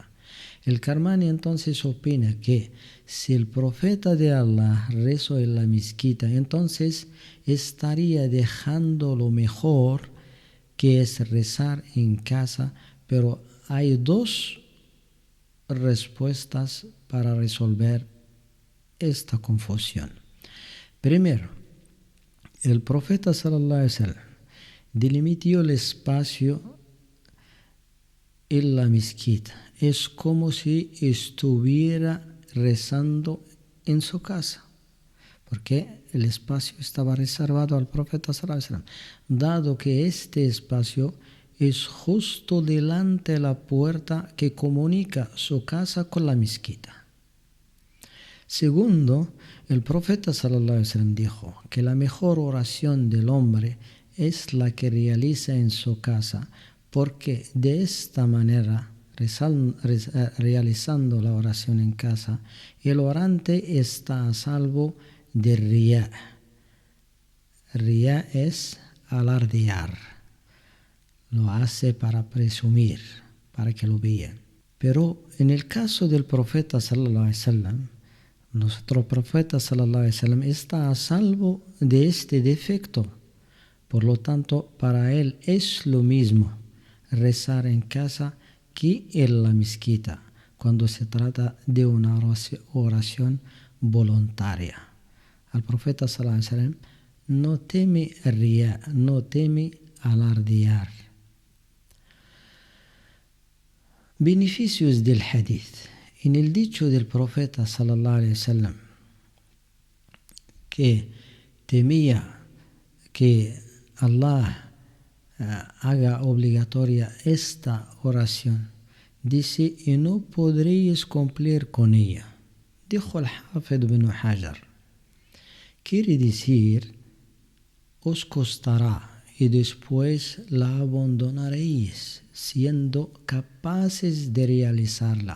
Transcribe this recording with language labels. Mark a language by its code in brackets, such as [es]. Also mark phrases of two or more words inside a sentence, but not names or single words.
[es] El Karmani entonces opina que si el profeta de Allah rezó en la mezquita, entonces estaría dejando lo mejor, que es rezar en casa, pero hay dos respuestas para resolver esta confusión. Primero, el profeta [ar] صلى الله عليه وسلم [es] delimitó el espacio en la mezquita. Es como si estuviera rezando en su casa, porque el espacio estaba reservado al profeta [ar] صلى الله عليه وسلم, [es] dado que este espacio es justo delante de la puerta que comunica su casa con la mezquita. Segundo, el profeta [ar] صلى الله عليه وسلم [es] dijo que la mejor oración del hombre es la que realiza en su casa, porque de esta manera, realizando la oración en casa, el orante está a salvo de riya. Riya es alardear, lo hace para presumir, para que lo vean. Pero en el caso del profeta [ar] صلى الله عليه وسلم, [es] nuestro profeta [ar] صلى الله عليه وسلم [es] está a salvo de este defecto. Por lo tanto, para él es lo mismo rezar en casa que en la mezquita, cuando se trata de una oración voluntaria. Al profeta [ar] صلى الله عليه وسلم [es] no teme riya, no teme alardear. Beneficios del hadith. En el dicho del profeta [ar] صلى الله عليه وسلم [es] que temía que Allah haga obligatoria esta oración, dice: y no podréis cumplir con ella. Dijo el Hafid ibn Hajar, quiere decir, os costará y después la abandonaréis siendo capaces de realizarla.